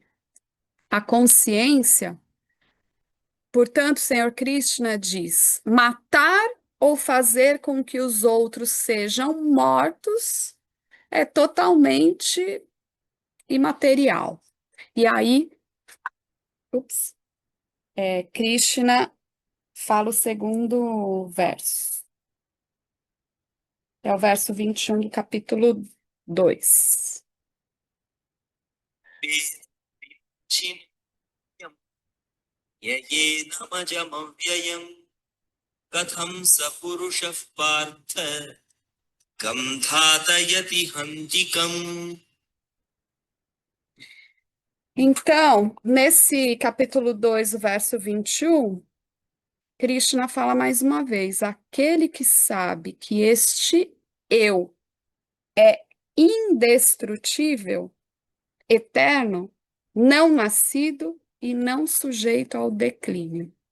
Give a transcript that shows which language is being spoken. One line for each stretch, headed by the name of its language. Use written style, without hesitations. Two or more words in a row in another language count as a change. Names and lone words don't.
Portuguese: A consciência, portanto, o Senhor Krishna diz: matar ou fazer com que os outros sejam mortos é totalmente imaterial. E aí, ups, Krishna fala o segundo verso. É o verso 21 do capítulo 2.
Sanskrit: कथं स पुरुषः पार्थ कं धातयति हन्तिकम्.
Portuguese: Então, nesse capítulo 2, o verso 21, Krishna fala mais uma vez: aquele que sabe que este eu é indestrutível, eterno, não nascido e não sujeito ao declínio.